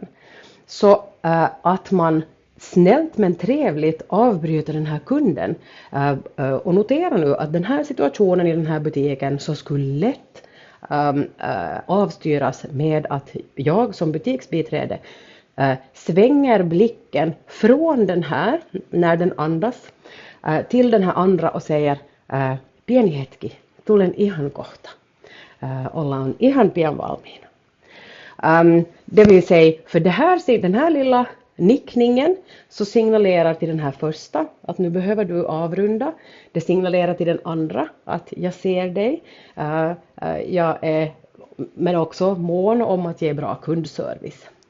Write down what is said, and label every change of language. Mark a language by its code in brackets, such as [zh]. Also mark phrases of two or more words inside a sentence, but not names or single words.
[sv] Så att man snällt men trevligt avbryter den här kunden och notera nu att den här situationen i den här butiken så skulle lätt avstyras med att jag som butiksbiträde svänger blicken från den här när den andas till den här andra och säger [fi] pieni hetki, tulen ihan kohta. Ollaan ihan pian valmiina. [sv] Det vill säga för den här lilla nickningen så signalerar till den här första att nu behöver du avrunda. Det signalerar till den andra att jag ser dig. Jag är men också mån om att ge bra kundservice.